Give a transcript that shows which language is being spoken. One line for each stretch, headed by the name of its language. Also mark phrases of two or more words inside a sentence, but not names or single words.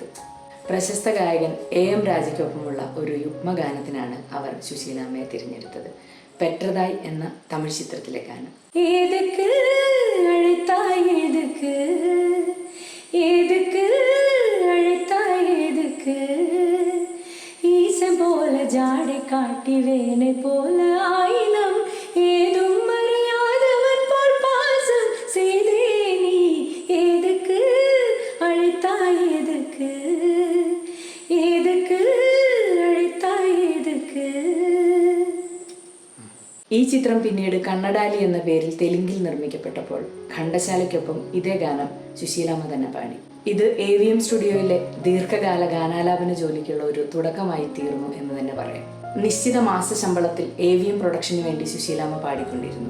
Malayalam: പ്രശസ്ത ഗായകൻ AM രാജയ്ക്കൊപ്പമുള്ള ഒരു യുഗ്മഗാനത്തിനാണ് അവർ സുശീലാമ്മയെ തിരഞ്ഞെടുത്തത്. പെട്രതായ് എന്ന തമിഴ് ചിത്രത്തിലെ ഗാനം.
Tamil: ஏதுக்கு அழைத்தாய் ஏதுக்கு ஏதுக்கு அழைத்தாய் ஏதுக்கு ஈசன் போல ஜாடை காட்டி வேனை போல ஆயினம் ஏதும் அறியாதவன் போல் பாசம் செய்தே நீ ஏதுக்கு அழைத்தாய் எதுக்கு ஏதுக்கு அழைத்தாய் எதுக்கு.
Malayalam: ഈ ചിത്രം പിന്നീട് കണ്ണഡാലി എന്ന പേരിൽ തെലുങ്കിൽ നിർമ്മിക്കപ്പെട്ടപ്പോൾ ഘണ്ടശാലയ്ക്കൊപ്പം ഇതേ ഗാനം സുശീലാമ്മ തന്നെ പാടി. ഇത് AVM സ്റ്റുഡിയോയിലെ ദീർഘകാല ഗാനാലാപന ജോലിക്കുള്ള ഒരു തുടക്കമായി തീർന്നു എന്ന് തന്നെ പറയാം. നിശ്ചിത മാസ ശമ്പളത്തിൽ AVM പ്രൊഡക്ഷന് വേണ്ടി സുശീലാമ്മ പാടിക്കൊണ്ടിരുന്നു.